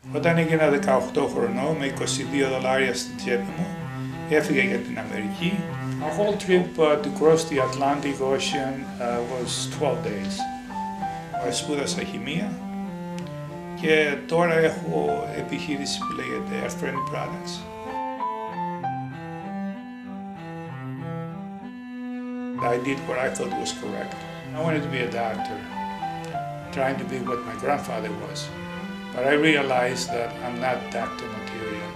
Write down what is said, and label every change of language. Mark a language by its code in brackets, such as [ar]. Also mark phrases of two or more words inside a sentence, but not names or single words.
[el] Όταν έγινα 18 χρονών με $22 στην τσέπη μου, έφυγα για την Αμερική. [en] Our whole trip to cross the Atlantic Ocean was 12 days. [el] Σπούδασα χημεία και τώρα έχω επιχείρηση που λέγεται Earth Friendly Products. [en] I did what I thought was correct. I wanted to be a doctor, trying to be what my grandfather was. But I realized that I'm not doctor material.